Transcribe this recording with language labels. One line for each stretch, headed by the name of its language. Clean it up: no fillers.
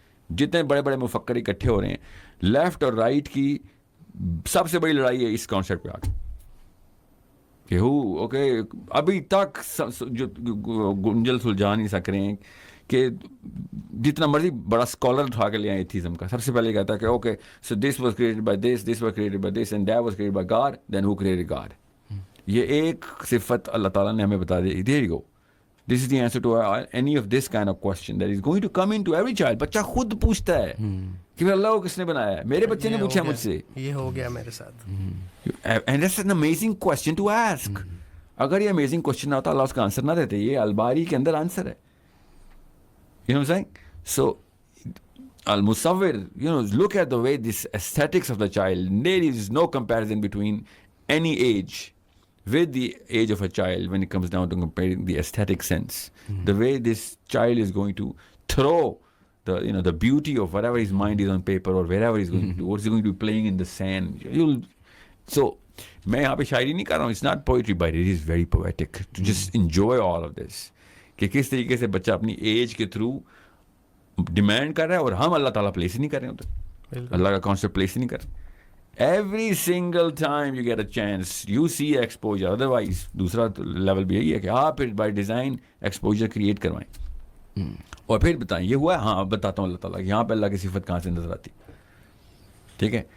Urdu: جتنے بڑے بڑے مفکر اکٹھے ہو رہے ہیں, لیفٹ اور رائٹ کی سب سے بڑی لڑائی ہے اس کانسیپٹ پہ آ کے کہ اوکے ابھی تک جو گنجل سلجھا نہیں سک رہے ہیں کہ جتنا مرضی بڑا اسکالر اٹھا کے لے آئے ایتھیزم کا, سب سے پہلے کہتا ہے کہ okay
English: So this was created by this, this was created by this, and that was created by God, then who created God.
Urdu: یہ ایک صفت اللہ تعالیٰ نے ہمیں بتا دی,
English: There you go, this is the answer to any of this kind of question that is going to come in to every child.
Urdu: بچہ خود پوچھتا ہے کہ اللہ کو کس نے بنایا ہے, میرے بچے نے پوچھا مجھ سے, یہ ہو گیا میرے ساتھ.
English: And that's an amazing question to ask.
Urdu: اگر یہ امیزنگ کوسچن نہ ہوتا اللہ اس کا آنسر نہ دیتے, یہ الباری کے اندر آنسر ہے.
English: You know what I'm saying? So, al-musawwir, look at the way this aesthetics of the child, there is no comparison between any age with the age of a child when it comes down to comparing the aesthetic sense. The way this child is going to throw the beauty of whatever his mind is on paper or wherever he's going to do, or he's going to be playing in the sand. So,
Urdu: میں یہاں پہ شاعری نہیں کر رہا ہوں,
English: it's not poetry, but it is very poetic to just enjoy all of this.
Urdu: کہ کس طریقے سے بچہ اپنی ایج کے تھرو ڈیمانڈ کر رہا ہے, اور ہم اللہ تعالیٰ پلیس ہی نہیں کر رہے ہوتے, اللہ کا کانسیپٹ پلیس ہی نہیں کر رہے.
English: Every single time you get a chance you see exposure.
Urdu: Otherwise دوسرا لیول بھی یہی ہے کہ آپ پھر بائی ڈیزائن ایکسپوجر کریٹ کروائیں اور پھر بتائیں یہ ہوا ہے. ہاں اب بتاتا ہوں اللہ تعالیٰ یہاں پہ اللہ کی صفت کہاں سے نظر آتی, ٹھیک ہے.